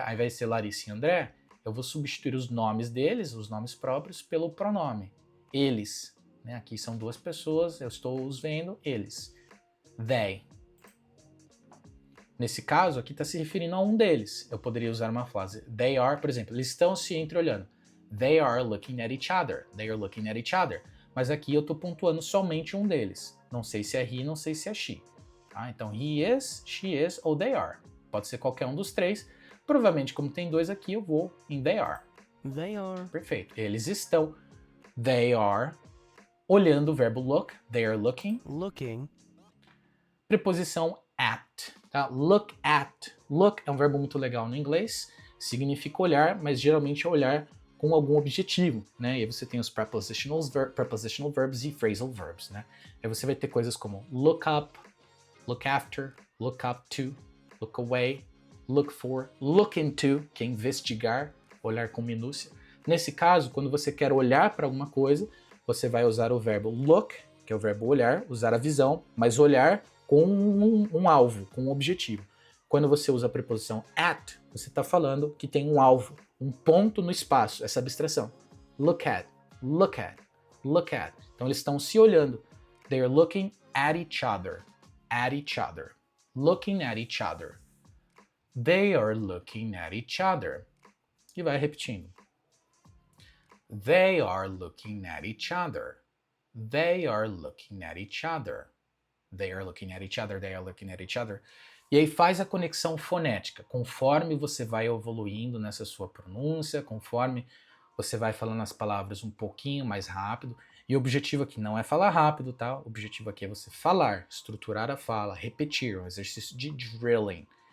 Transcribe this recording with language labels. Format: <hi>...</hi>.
<pt>Ao invés de ser Larissa e André, eu vou substituir os nomes deles, os nomes próprios, pelo pronome. Eles, né? Aqui são duas pessoas, eu estou os vendo, eles. They. Nesse caso, aqui está se referindo a um deles. Eu poderia usar uma frase.</pt> <en>They are,</en> <pt>por exemplo, eles estão se entreolhando.</pt> <en>They are looking at each other. They are looking at each other.</en> <pt>Mas aqui eu estou pontuando somente um deles. Não sei se é he, não sei se é she. Tá?</pt> <en>Então, he is, she is ou they are.</en> <pt>Pode ser qualquer um dos três. Provavelmente, como tem dois aqui, eu vou em they are.</pt> <en>They are.</en> <pt>Perfeito. Eles estão.</pt> <en>They are.</en> <pt>Olhando o verbo look.</pt> <en>They are looking. Looking.</en> <pt>Preposição</pt> <en>at. Tá? Look at.</en> <pt>Look é um verbo muito legal no inglês. Significa olhar, mas geralmente é olhar com algum objetivo, né? E aí você tem os prepositional verbs e phrasal verbs, né? Aí você vai ter coisas como look up, look after, look up to, look away, look for, look into, que é investigar, olhar com minúcia. Nesse caso, quando você quer olhar para alguma coisa, você vai usar o verbo look, que é o verbo olhar, usar a visão, mas olhar com um alvo, com um objetivo. Quando você usa a preposição at, você está falando que tem um alvo, um ponto no espaço, essa abstração.</pt> <en>Look at, look at, look at.</en> <pt>Então eles estão se olhando.</pt> <en>They are looking at each other, at each other, looking at each other. They are looking at each other.</en> <pt>E vai repetindo.</pt> <en>They are looking at each other. They are looking at each other. They are looking at each other, they are looking at each other.</en> <pt>E aí faz a conexão fonética, conforme você vai evoluindo nessa sua pronúncia, conforme você vai falando as palavras um pouquinho mais rápido. E o objetivo aqui não é falar rápido, tá? O objetivo aqui é você falar, estruturar a fala, repetir, um exercício de drilling.</pt>